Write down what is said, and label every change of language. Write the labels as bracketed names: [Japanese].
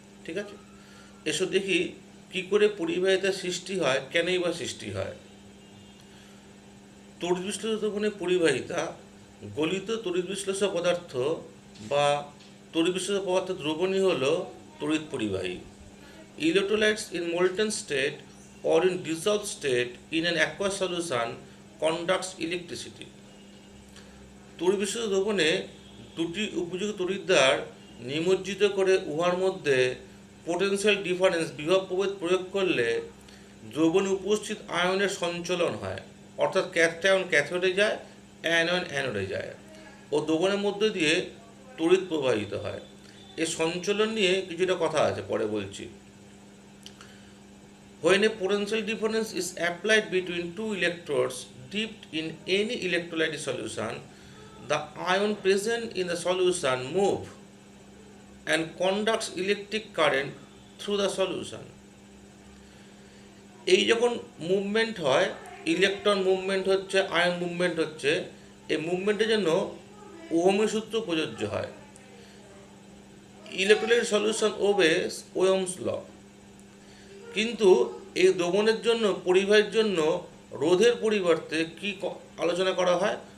[Bangla] ঠিক আছে, এসো দেখি কি করে পরিবাহিতা সৃষ্টি হয়, কেনই বা সৃষ্টি হয়। তড়িৎ বিশ্লেষক দ্রবণের পরিবাহিতা গলিত তড়িৎ বিশ্লেষক পদার্থ বা তড়িৎ বিশ্লেষক পদার্থ দ্রবণই হল তড়িৎ পরিবাহী। [English] Electrolytes in molten state or in dissolved state in an aqueous solution conducts electricity. [Bangla] তড়িৎ বিশ্লেষক দ্রবণে দুটি উপযোগী তড়িৎদ্বার নিমজ্জিত করে উহার মধ্যে পোটেনশিয়াল ডিফারেন্স বিভব প্রভেদ প্রয়োগ করলে দ্রবণে উপস্থিত আয়নের সঞ্চালন হয়, অর্থাৎ ক্যাটায়ন ক্যাথোডে যায়, অ্যানায়ন অ্যানোডে যায় ও দ্রবণের মধ্যে দিয়ে তড়িৎ প্রবাহিত হয়। এই সঞ্চালন নিয়ে কিছুটা কথা আছে, পরে বলছি। [English] When a potential difference is applied between two electrodes dipped in any electrolyte solution, the ion present in the solution move and conducts electric current through the solution. [Bangla] এই যখন মুভমেন্ট হয়, ইলেকট্রন মুভমেন্ট হচ্ছে, ion movement হচ্ছে, এই মুভমেন্টের জন্য ওহমের সূত্র প্রযোজ্য হয়। [English] Electrolyte solution obeys Ohm's law. [Bangla] কিন্তু এই দ্রবণের জন্য, পরিবাহের জন্য রোধের পরিবর্তে কি আলোচনা করা হয়?